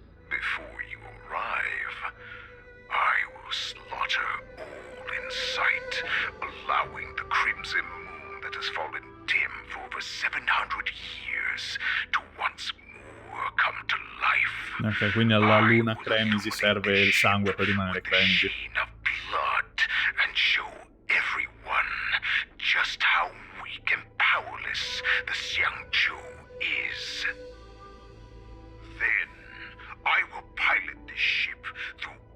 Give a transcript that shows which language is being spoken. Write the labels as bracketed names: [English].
[English] Before you arrive, I will slaughter all in sight, allowing the crimson moon that has fallen dim for over 700 years to once more come to life. [Italian] Ok, quindi alla luna Cremisi serve il sangue per rimanere Cremisi. [English] Of blood and show everyone just how weak and powerless the Xianzhou is. Then I will pilot this ship through